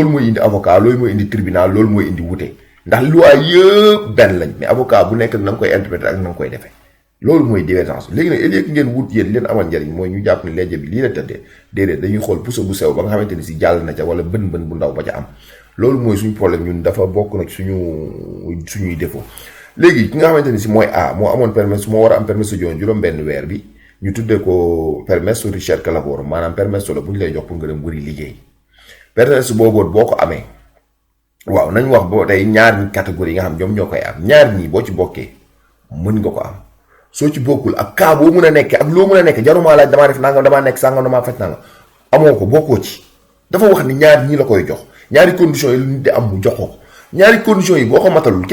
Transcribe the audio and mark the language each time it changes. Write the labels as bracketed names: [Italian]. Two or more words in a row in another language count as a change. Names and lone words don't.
[Wolof] loolu mooy indi avocat loolu mooy indi tribunal loolu mooy indi wute ndax loi yëpp benn lañ [French] mais avocat [Wolof] bu nekk na nga koy interpréter ak na nga koy defee loolu mooy divergence léegi nag ëllëg ngeen wut yéen leen amal njariñ mooy ñu jàpp ne lejje bi lii la tëddee déedéet dañuy xool puso bu sew ba nga xamante ni si jàll na ca wala bën bu ndaw ba ca am loolu mooy suñu problème ñun dafa bokk nag suñuy défaut léegi ki nga xamante ni si mooy A moo amoon permesso moo war a am permesso joon juróom-benn weer bi ñu tuddee ko [Italian] permesso ricerca lavoro [Wolof] maanaam permesso la bu ñu lay jox pour nga dem wëri liggéey permis boobu boo ko amee waaw nañ wax boo tey ñaar catégorie yi nga xam ñoom ñoo koy am ñaar ñii boo ci bokkee mën nga ko am soo ci bokkul ak cas boo mën a nekkee ak loo mën a nekkee jaruma laaj damaa def nangam damaa nekk sàngam damaa faj nangam amoo ko bokkoo ci dafa wax ni ñaar ñii la koy jox ñaari conditions yi lu nit di am mu jox ko ñaari conditions yi boo ko matalul kenn